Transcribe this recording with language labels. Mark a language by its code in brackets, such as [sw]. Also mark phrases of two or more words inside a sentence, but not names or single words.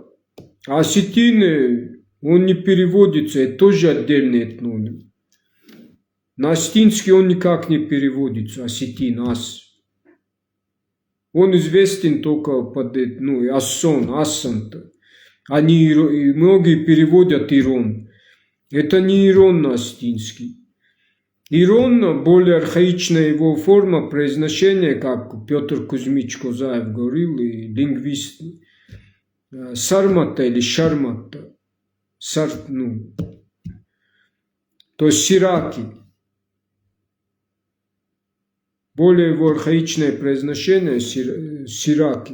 [ru] А осетины, он не переводится, это тоже отдельный этноним. На астинский он никак не переводится, осетин, ас. Он известен только под Ассон, Ассанта. Они, многие переводят Ирон. Это не Ирон на астинский. Ирон, более архаичная его форма произношения, как Петр Кузьмич Козаев говорил, и лингвисты. Сармата или Шармата. ну, то есть сираки. Более его архаичное произношение сираки.